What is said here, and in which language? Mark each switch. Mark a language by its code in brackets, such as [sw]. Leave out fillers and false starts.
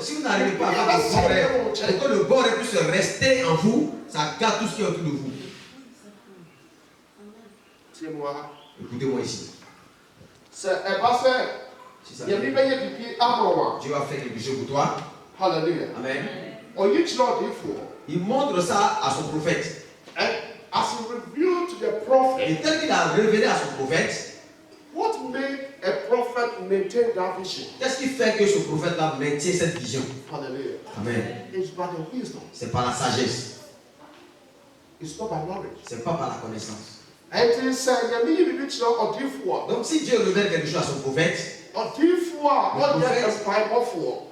[fr] Si vous n'arrivez pas à faire de bons rêves, pour que le bon rêve puisse rester en vous, ça garde tout ce qui est autour de vous. [ak] tiɛmu ha [fr] Écoutez-moi ici. [ak] sɛ ɛba sɛ [fr] Si ça [ak] yɛbi bɛyɛ bibi ama wo [fr] Dieu va faire quelque chose pour toi. [ak] a hallelujah [fr] Amen. [ak] ɔyi kyerɛ ɔdeefoɔ [fr] Il montre ça à son prophète. [en] and as he revealed to the prophet [fr] Et tel qu'il a révélé à son prophète, [en] what made a prophet maintain that vision [fr] qu'est-ce qui fait que ce prophète-là maintient cette vision? [en] hallelujah [fr] Amen. [en] it's by the wisdom [fr] C'est par la sagesse. [en] it's not by knowledge [fr] C'est pas par la connaissance. [ak] ɛnti sɛ nyame yi bibi kyerɛ ɔdeefoɔ [fr] Donc si Dieu révèle quelque chose à son prophète, [ak] ɔdeefoɔ a ɔyɛ mpaebɔfoɔ